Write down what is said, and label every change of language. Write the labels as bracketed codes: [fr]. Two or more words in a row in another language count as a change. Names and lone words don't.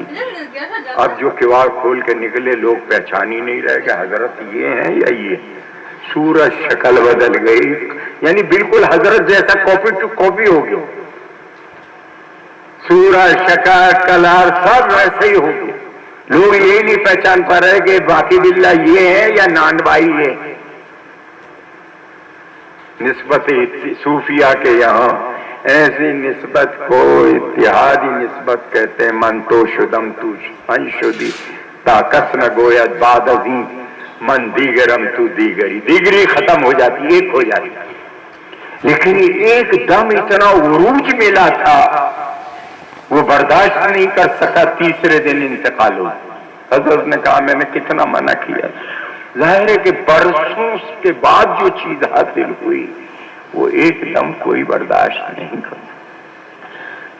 [ur] اب جو کواڑ کھول کے نکلے لوگ پہچان ہی نہیں رہے کہ حضرت یہ ہیں یا یہ، سورج شکل بدل گئی، یعنی بالکل حضرت جیسا [en] copy to copy [ur] ہو گیا، سورج شکل کلر سب ویسے ہی ہو گیا، لوگ یہی نہیں پہچان پا رہے کہ باقی بلّہ یہ ہے یا نان بھائی ہے۔ نسبت صوفیہ کے یہاں ایسی نسبت کو اتحادی نسبت کہتے ہیں۔ [fa] من تو شدم تو من شدی تا کس نہ گوید بعد ازیں، من دیگرم تو دیگری، [ur] دیگری ختم ہو جاتی، ایک ہو جاتی، لیکن ایک دم اتنا عروج ملا تھا وہ برداشت نہیں کر سکا، تیسرے دن انتقال ہو۔ حضرت نے کہا میں نے کتنا منع کیا، ظاہر ہے کہ برسوں کے بعد جو چیز حاصل ہوئی وہ ایک دم کوئی برداشت نہیں کر۔